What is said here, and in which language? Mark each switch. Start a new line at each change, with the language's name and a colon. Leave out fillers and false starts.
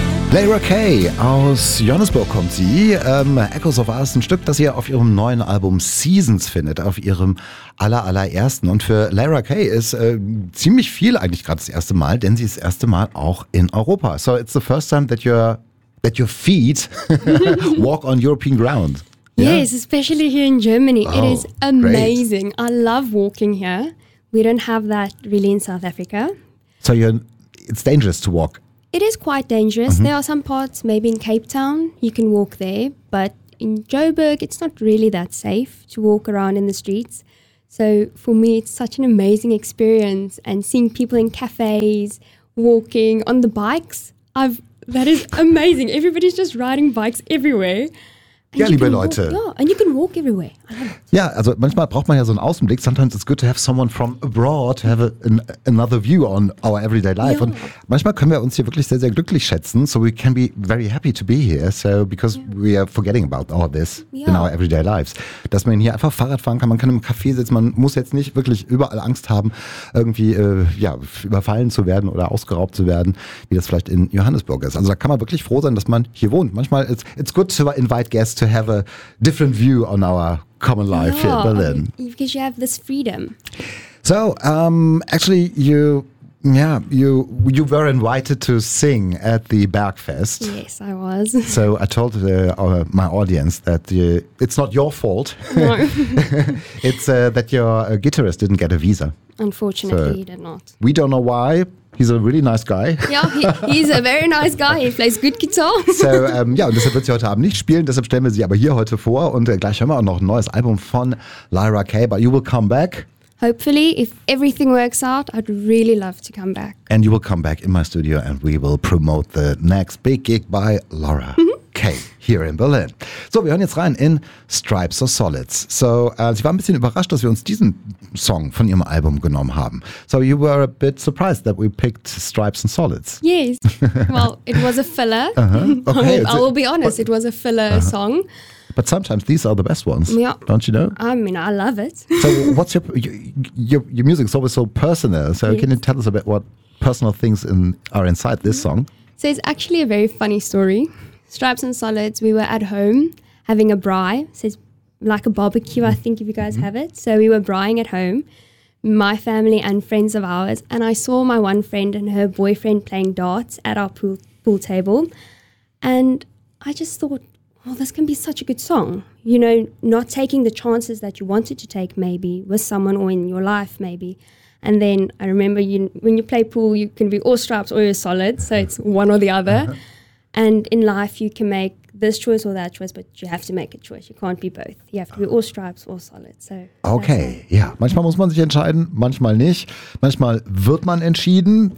German: Leyra Kay aus Johannesburg kommt sie. Echoes of Us, ein Stück, das ihr auf ihrem neuen Album Seasons findet, auf ihrem allerersten. Und für Leyra Kay ist ziemlich viel eigentlich gerade das erste Mal, denn sie ist das erste Mal auch in Europa.
English: So it's the first time that your feet walk on European ground. Yeah? Yes, especially here in Germany. Oh, it is amazing. Great. I love walking here. We don't have that really in South Africa. So it's dangerous to walk. It is quite dangerous. Mm-hmm. There are some parts, maybe in Cape Town, you can walk there. But in Joburg, it's not really that safe to walk around in the streets. So for me, it's such an amazing experience. And seeing people in cafes, walking on the bikes, that is amazing. Everybody's just riding bikes everywhere.
German: Ja, liebe Leute.
English: Ja, and you can walk everywhere.
German: Ja, also manchmal braucht man ja so einen Außenblick.
English: Sometimes it's good to have someone from abroad to have another view on our everyday life. Ja.
German: Und manchmal können wir uns hier wirklich sehr, sehr glücklich schätzen.
English: So we can be very happy to be here. So because we are forgetting about all this in our everyday lives.
German: Dass man hier einfach Fahrrad fahren kann, man kann im Café sitzen, man muss jetzt nicht wirklich überall Angst haben, irgendwie überfallen zu werden oder ausgeraubt zu werden, wie das vielleicht in Johannesburg ist. Also da kann man wirklich froh sein, dass man hier wohnt. Manchmal
English: it's good to invite guests to have a different view on our common life here in Berlin. Because you have this freedom. So, actually, you were invited to sing at the Bergfest. Yes, I was. So I told my audience that it's not your fault. No. It's that your guitarist didn't get a visa. Unfortunately, so he did not. We don't know why. He's a really nice guy. Yeah, he's a very nice guy. He plays good guitar.
German: So, und deshalb wird sie heute Abend nicht spielen. Deshalb stellen wir sie aber hier heute vor. Und gleich hören wir auch noch ein neues Album von Leyra Kay.
English: But you will come back. Hopefully, if everything works out, I'd really love to come back. And you will come back in my studio and we will promote the next big gig by Leyra Kay here in Berlin.
German: So, wir hören jetzt rein in Stripes or Solids. So, sie war ein bisschen überrascht, dass wir uns diesen Song von ihrem Album genommen haben.
English: So, you were a bit surprised that we picked Stripes and Solids. Yes. Well, it was a filler. Uh-huh. Okay. I will be honest, it was a filler song. But sometimes these are the best ones, don't you know? I mean, I love it. So what's your music is always so personal. So can you tell us a bit what personal things are inside this song? So it's actually a very funny story. Stripes and Solids, we were at home having a braai. So it's like a barbecue, I think, if you guys have it. So we were braaiing at home, my family and friends of ours. And I saw my one friend and her boyfriend playing darts at our pool table. And I just thought, well, this can be such a good song, you know, not taking the chances that you wanted to take maybe with someone or in your life maybe. And then I remember when you play pool, you can be all stripes or you're solid. So it's one or the other. And in life, you can make this choice or that choice, but you have to make a choice. You can't be both. You have to be all stripes or solid. So
German: okay, manchmal muss man sich entscheiden, manchmal nicht. Manchmal wird man entschieden.